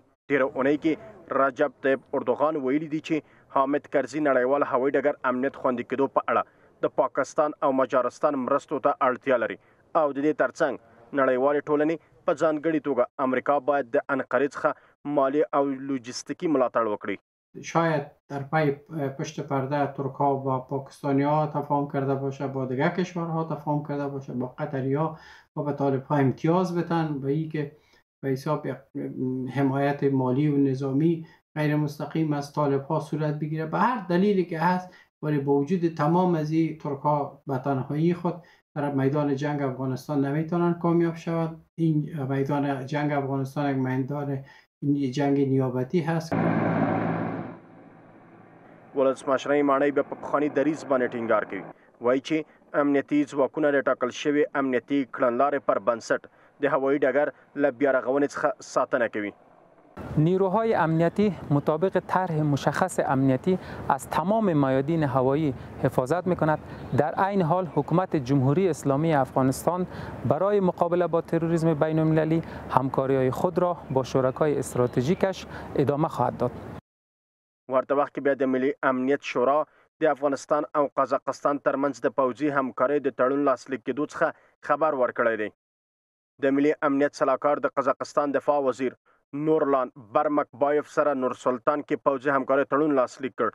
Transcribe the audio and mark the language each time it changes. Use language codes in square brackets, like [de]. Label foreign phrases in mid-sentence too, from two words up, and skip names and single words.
[ps] تېره اونۍ کې رجب طیب اردوغان ویلي دي چې حامد کرزي نړیوال هوایي ډګر امنیت خوندي کېدو په اړه د پاکستان او مجارستان مرستو ته اړتیا لري او د دې ترڅنګ نړیوالې ټولنې په ځانګړې توګه امریکا باید د انقرې څخه مالی او لوجستیکی ملاتړ وکړي. [fa] شاید در پی پشت پرده ترک‌ها با پاکستانی‌ها تفاهم کرده باشه، با دیگر کشورها تفاهم کرده باشه، با قطری‌ها و به طالب‌ها امتیاز بدن و اینکه به حساب حمایت مالی و نظامی غیر مستقیم از طالب‌ها صورت بگیره. به هر دلیلی که هست ولی با وجود تمام از این ترک‌ها به تنهایی خود در میدان جنگ افغانستان نمیتونن کامیاب شود. این میدان جنگ افغانستان یک میدان جنگ نیابتی هست. [ps] ولسمشر ماڼۍ به په پخواني دریځ باندې ټینګار کوي. وایي چې امنیتي ځواکونه د ټاکل شوي امنیتي کړنلارې پر بنسټ د هوایي ډګر له بیارغونې څخه ساتنه کوي. [fa] نیروهای امنیتی مطابق طرح مشخص امنیتی از تمام میادین هوایی حفاظت می‌کند. در عین حال حکومت جمهوری اسلامی افغانستان برای مقابله با تروریسم بین‌المللی همکاری‌های خود را با شرکای استراتژیکش ادامه خواهد داد. [ps] ورته وخت کې بیا د ملي امنیت شورا د افغانستان او قزاقستان ترمنځ د پوځي همکارۍ د تړون لاسلیک کېدو څخه خبر ورکړی دی. د ملي امنیت سلاکار د قزاقستان دفاع وزیر نورلان برمکبایف سره نور سلطان کې پوځي همکارۍ تړون لاسلیک کړ.